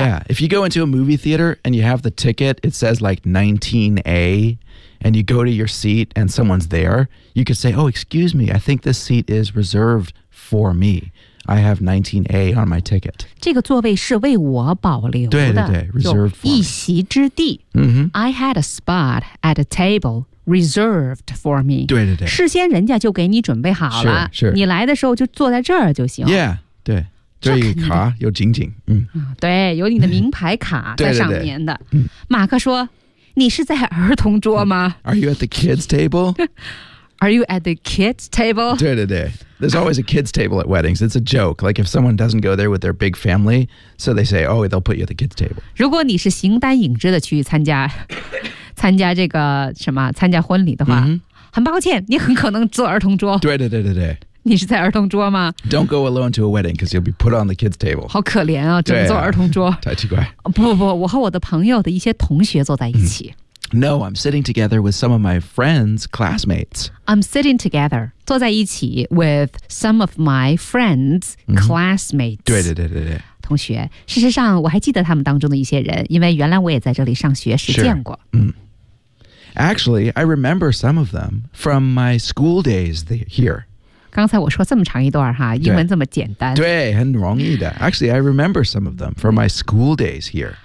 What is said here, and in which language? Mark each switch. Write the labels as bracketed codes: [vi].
[en] Yeah, if you go into a movie theater and you have the ticket, it says like 19A, and you go to your seat and someone's there, you could say, oh, excuse me, I think this seat is reserved for me. I have 19A on my ticket. [zh] 这个座位是为我保留的对对对 [en] reserved for [zh] 一席之地、 mm-hmm. [en] I had a spot at a tableReserved for me. [zh] 对对对，事先人家就给你准备好了。是是，你来的时候就坐在这儿就行。 [en] Yeah, [zh] 对，这一个卡有紧紧，嗯，对，有你的名牌卡在上面的。对对对马克说：“你是在儿童桌吗 [en] ？”Are you at the kids table? Are you at the kids table? [zh] 对对对 [en] ，There's always a kids table at weddings. It's a joke. Like if someone doesn't go there with their big family, so they say, "Oh, they'll put you at the kids table." [zh] 如果你是形单影只的去参加。参加这个什么参加婚礼的话、 mm-hmm. 很抱歉你很可能坐儿童桌对对对对对你是在儿童桌吗 [en] Don't go alone to a wedding because you'll be put on the kids table [zh] 好可怜啊整坐儿童桌、啊、太奇怪不不不我和我的朋友的一些同学坐在一起、 mm-hmm. [en] No, I'm sitting together with some of my friends, classmates I'm sitting together [zh] 坐在一起 [en] with some of my friends,、mm-hmm. classmates [zh] 对对对对对同学事实上我还记得他们当中的一些人因为原来我也在这里上学时见过 [en] 嗯Actually, I remember some of them from my school days here. [zh] 刚才我说这么长一段哈，英文这么简单。对，很容易的。 [en] Actually, I remember some of them from my school days here.